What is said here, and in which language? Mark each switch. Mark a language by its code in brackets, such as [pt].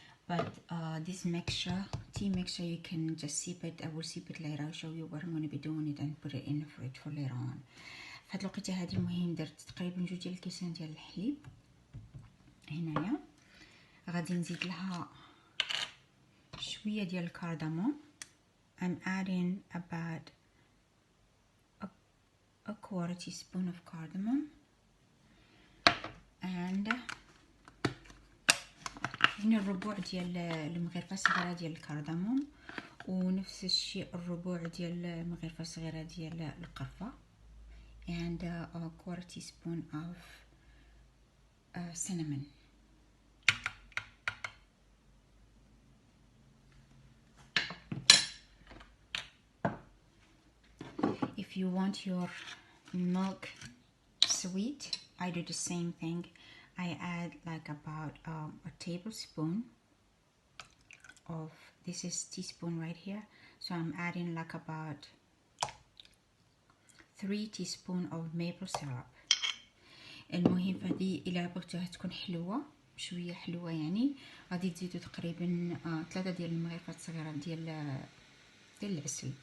[en] But this mixture, tea mixture, you can just sip it. I will sip it later. I'll show you what I'm going to be doing it and put it in the fridge for later on. [ar] فهاد الوقيته هادي المهم درت تقريبا 2 ديال الكيسان ديال الحليب. هنايا غادي نزيد لها شويه ديال الكرداموم. [en] I'm adding about a quarter teaspoon of cardamom, and [ar] هنا الربع ديال المغرفه الصغيره ديال الكرداموم، ونفس الشيء الربع ديال المغرفه الصغيره ديال القرفه، [en] and a quarter teaspoon of cinnamon. If you want your milk sweet, I do the same thing. I add like about a tablespoon of, this is teaspoon right here, so I'm adding like about 3 teaspoon of maple syrup. [ar] المهم فهذه الى بغيتوها تكون حلوه شويه حلوه يعني غادي تزيدوا تقريبا 3 ديال المغرفات الصغيره ديال العسل.